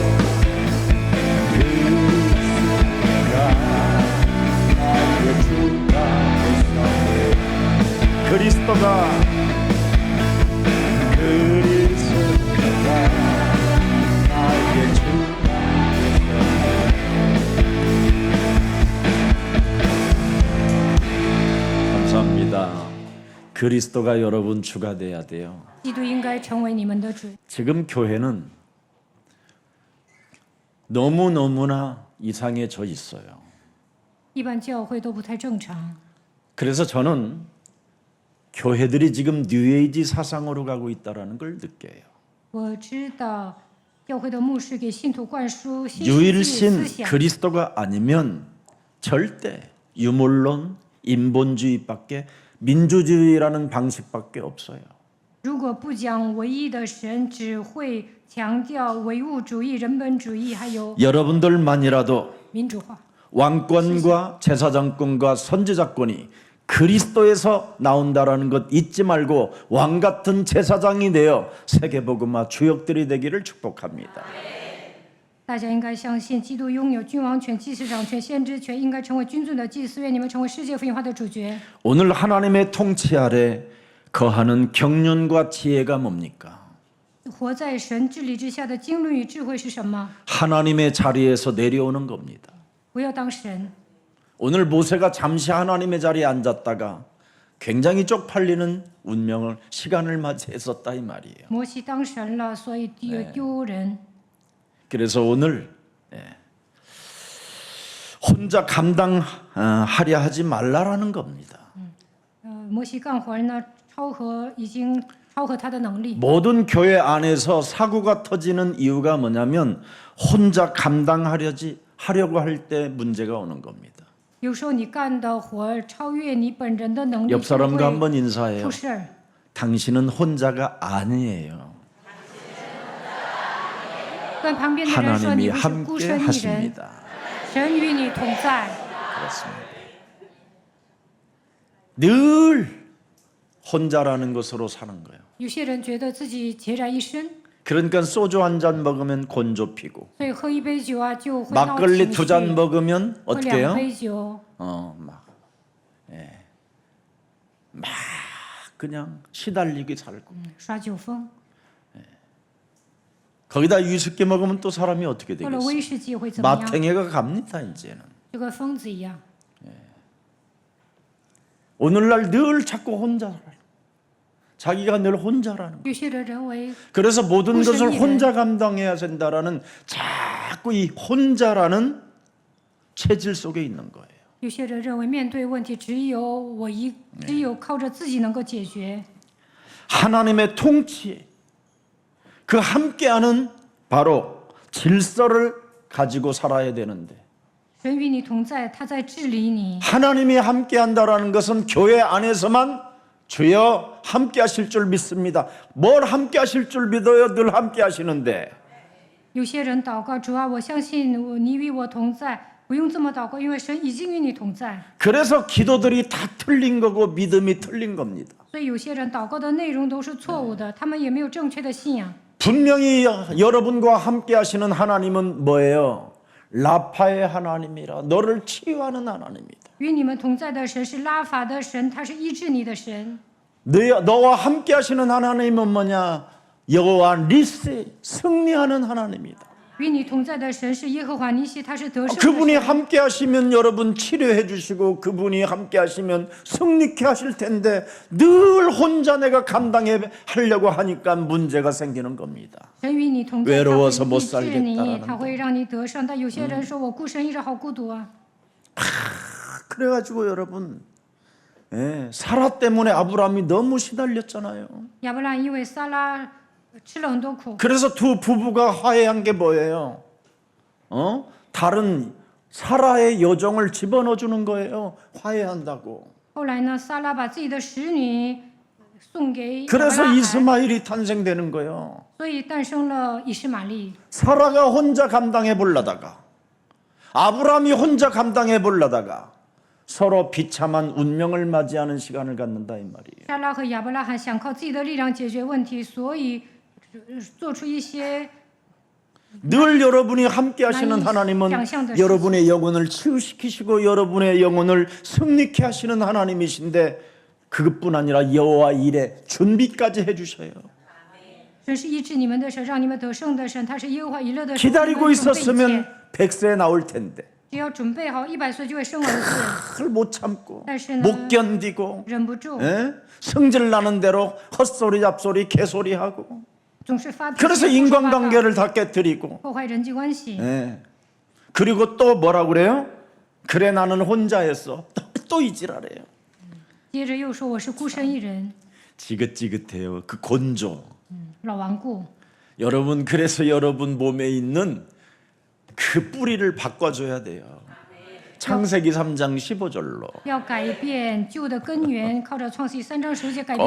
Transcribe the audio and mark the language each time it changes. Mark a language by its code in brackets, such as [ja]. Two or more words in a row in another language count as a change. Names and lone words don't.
[ko] 그리스도가 나의 주가 되셨네 그리스도가 나의 주가 감사합니다. 그리스도가 여러분 주가 돼야 돼요. [zh] 基督应该成为你们的主。 [ko] 지금 교회는 너무너무나 이상해져 있어요. [zh] 一般教会都不太正常。 [ko] 그래서 저는 교회들이 지금 뉴에이지 사상으로 가고 있다는 걸 느껴요. [zh] 我知道教会的牧师给信徒灌输新世纪 [ko] 유일신 [zh] 思想， [ko] 그리스도가 아니면 절대 유물론, 인본주의밖에 민주주의라는 방식밖에 없어요. [zh] 如果不讲唯一的神，只会强调唯物主义、人本主义，还有 [ko] 여러분들만이라도 [zh] 民主化。 [ko] 왕권과 제사장권과 선지자권이 그리스도에서 나온다라는 것 잊지 말고 왕 같은 제사장이 되어 세계복음화 주역들이 되기를 축복합니다. [zh] 大家应该相信，基督拥有君王权、祭司长权、先知权，应该成为君尊的祭司。愿你们成为世界福音化的主角。 [ko] 오늘 하나님의 통치 아래 거하는 경륜과 지혜가 뭡니까? [zh] 活在神治理之下的经纶与智慧是什么？ [ko] 하나님의 자리에서 내려오는 겁니다. [zh] 不要当神。 [ko] 오늘 모세가 잠시 하나님의 자리에 앉았다가 굉장히 쪽팔리는 운명을 시간을 맞이했었다 이 말이에요. [zh] 摩西当神了，所以丢人。 [ko] 그래서 오늘 혼자 감당하려 하지 말라라는 겁니다. [zh] 摩西干活呢，已经超合他的能力。 [ko] 모든 교회 안에서 사고가 터지는 이유가 뭐냐면 혼자 하려고 할 때 문제가 오는 겁니다. [zh] 有时候你干的活超越你本人的能力， [ko] 옆 [zh] 就 [ko] 사람과 [zh] 会 [ko] 한번 인사해요. [zh] 出事儿。 [ko] 당신은 혼자가 아니에요. [zh] 跟旁边的人说，你 [ko] 하나님이 [zh] 不是孤 [ko] 함께 [zh] 身一人， [ko] 하십니다. [zh] 神与你同在。 [ko] 그렇습니다. 늘 혼자라는 것으로 사는 거예요. [zh] 有些人觉得自己孑然一身， [ko] 그러니까 소주 한 잔 먹으면 곤조 피고 [zh] 所以喝一杯酒啊就会闹 [ko] 막걸리 [zh] 情 [ko] 두 잔 [zh] 绪， [ko] 먹으면 [zh] 喝 어떻게 2 [ko] 해요? [zh] 杯酒， [ko] 막 그냥 시달리게 살고 [zh] 耍酒疯。 [ko] 거기다 위스키 먹으면 또 사람이 어떻게 [zh] 喝了 [ko] 되겠어요? [zh] 威士忌会怎么样？ [ko] 마탱이가 갑니다 이제는. [zh] 就跟疯子一样。 [ko] 오늘날 늘 자꾸 혼자 자기가 늘 혼자라는 거예요. [zh] 有些人认为 [ko] 그래서 모든 무슨 것을 일을- 혼자 감당해야 된다라는 자꾸 이 혼자라는 체질 속에 있는 거예요. [zh] 有些人认为面对问题只有靠着自己能够解决。 [ko] 하나님의 통치에 그 함께하는 바로 질서를 가지고 살아야 되는데 [zh] 神与你同在，他在治理你。 [ko] 하나님이 함께한다라는 것은 교회 안에서만 주여 함께하실 줄 믿습니다. 뭘 함께하실 줄 믿어요? 늘 함께하시는데 [zh] 有些人祷告，主啊，我相信你与我同在，不用这么祷告，因为神已经与你同在。 [ko] 그래서 기도들이 다 틀린 거고 믿음이 틀린 겁니다. [zh] 所以有些人祷告的内容都是错误的，他们也没有正确的信仰。 [ko] 분명히 여러분과 함께하시는 하나님은 뭐예요? 라파의 하나님이라 너를 치유하는 하나님이다. [zh] 与你们同在的神是拉法的神，他是医治你的神。 [ko] 너와 함께하시는 하나님은 뭐냐? 여호와 니시 승리하는 하나님이다. [zh] 与你同在的神是耶和华尼西，他是得胜的 [ko] 그분이 [zh] 神。 [ko] 함께하시면 여러분 치료해 주시고 그분이 함께하시면 승리케 하실 텐데 늘 혼자 내가 감당해 하려고 하니까 문제가 생기는 겁니다. [zh] 神与你同在， [ko] 외로워서 [zh] 他 [ko] 못 [zh] 会医治你， [ko] 살겠다라는 [zh] 他会让你得胜。但有些人说我孤身一人好孤独啊。 [ko] 그래가지고 여러분 사라 때문에 아브라함이 너무 시달렸잖아요. [zh] 亚伯兰因为撒拉吃了很多苦， [ko] 그래서 두 부부가 화해한 게 뭐예요? 다른 사라의 여종을 집어넣어 주는 거예요. 화해한다고. [zh] 后来呢，撒拉把自己的使女送给亚伯 [ko] 그래서 [zh] 拉罕， [ko] 이스마엘이 탄생되는 거예요. [zh] 所以诞生了以实玛利。 [ko] 사라가 혼자 감당해 보려다가 아브라함이 혼자 감당해 보려다가 서로 비참한 운명을 맞이하는 시간을 갖는다 이 말이에요. [zh] 撒拉和亚伯拉罕想靠自己的力量解决问题，所以做出一些 [ko] 늘 여러분이 함께 하시는 하나님은 여러분의 영혼을 치유시키시고 여러분의 영혼을 승리케 하시는 하나님이신데 그것뿐 아니라 여호와 일에 준비까지 해 주셔요. [zh] 神是医治你们的神，让你们得胜的神，他是耶和华以勒的神。 [ko] 기다리고 [zh] 你们准备一切 [ko] 있었으면 100세 나올 텐데 [zh] 只要准备好，100岁就会生儿子。 [ko] 그걸 못 참고 [zh] 但是呢， [ko] 못 견디고 [zh] 忍不住， [ko] 성질 나는 대로 헛소리 잡소리 개소리하고 [zh] 总是发脾气， [ko] 그래서 [zh] 胡说八道 [ko] 인간관계를 다 깨뜨리고 [zh] 破坏人际关系。 [ko] 그리고 또 뭐라 그래요? 그래 나는 혼자 했어. 또 이 지랄해요. [zh] 接着又说我是孤身一人， [ko] 지긋지긋해요. 그 곤조. [zh] 老顽固。 [ko] 여러분 그래서 여러분 몸에 있는 그 뿌리를 바꿔줘야 돼요. 창세기 3장 15절로 [zh] 要改变旧的根源，靠着创世记3章10节改变